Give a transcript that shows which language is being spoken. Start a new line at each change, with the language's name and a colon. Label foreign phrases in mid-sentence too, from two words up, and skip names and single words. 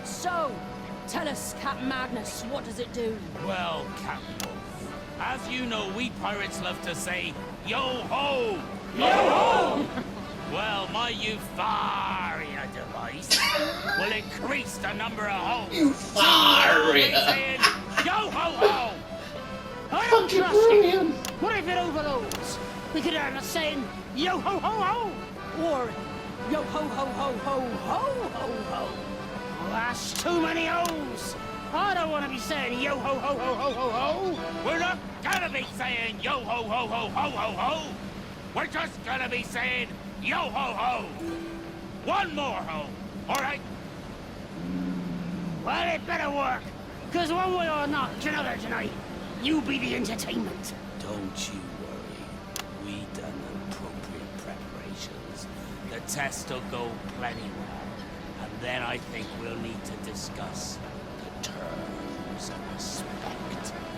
English: So, tell us, Captain Magnus, what does it do? Well, Captain Wolf, as you know, we pirates love to say, yo-ho! Yo-ho! Well, my Euphoria device will increase the number of holes. Euphoria! Saying, yo-ho-ho! I Fucking don't trust brilliant! it. What if it overloads? We could have us saying, yo-ho-ho-ho! Or yo-ho-ho-ho-ho-ho-ho-ho? Well, that's too many O's. I don't want to be saying yo-ho-ho-ho-ho-ho-ho. We're not gonna be saying yo-ho-ho-ho-ho-ho-ho. We're just gonna be saying yo-ho-ho. One more ho, all right? Well, it better work, because one way or not, another tonight, you be the entertainment. Don't you worry. We done appropriate preparations. The test will go plenty well. And then I think we'll need to discuss the terms of respect.